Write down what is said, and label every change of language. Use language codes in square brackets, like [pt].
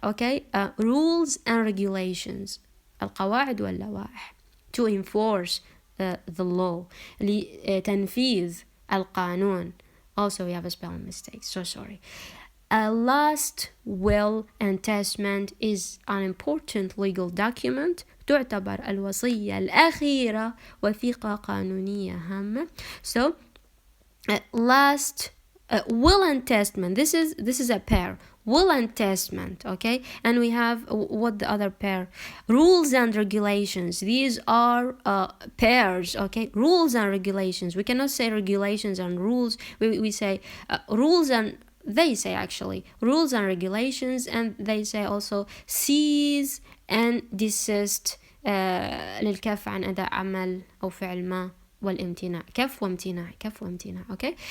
[en] Okay, rules and regulations. [ar] القواعد واللوائح [en] to enforce the law. [ar] لتنفيذ القانون. [en] Also we have a spelling mistake. So sorry. A last will and testament is an important legal document. [ar] تعتبر الوصية الأخيرة وثيقة قانونية هامة. [en] So last will and testament, this is a pair. Will and testament, okay? And we have what the other pair? Rules and regulations. These are pairs, okay? Rules and regulations. We cannot say regulations and rules. We say rules and they say actually rules and regulations, and they say also cease and desist [ar] للكف عن أداء عمل أو فعل ما والامتناع. كف وامتناع okay.